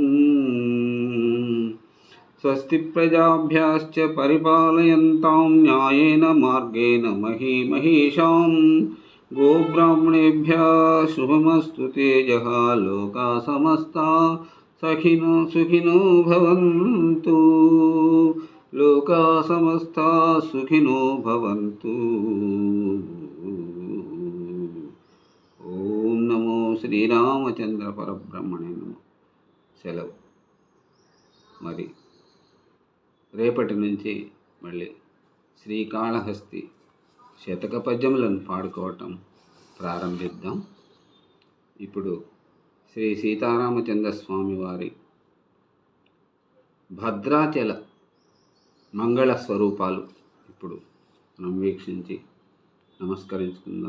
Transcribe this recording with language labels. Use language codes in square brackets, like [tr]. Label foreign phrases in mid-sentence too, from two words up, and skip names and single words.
[sa] స్వస్తి ప్రజాభ్యాశ్చ పరిపాలయంతాం న్యాయేన మార్గేణ మహీమహీషాం గోబ్రాహ్మణేభ్యः శుభమస్తు తేజః లోకా సమస్తా సుఖినో భవంతు లోకా సమస్తా సుఖినో భవంతు. ఓం నమో శ్రీరామచంద్ర పరబ్రహ్మణే నమః. [te] సెలవు. మరి రేపటి నుంచి మళ్ళీ శ్రీకాళహస్తి శతక పద్యములను పాడుకోవటం ప్రారంభిద్దాం. ఇప్పుడు శ్రీ సీతారామచంద్ర స్వామి వారి భద్రాచల మంగళ స్వరూపాలు ఇప్పుడు మనం వీక్షించి నమస్కరించుకుందాం.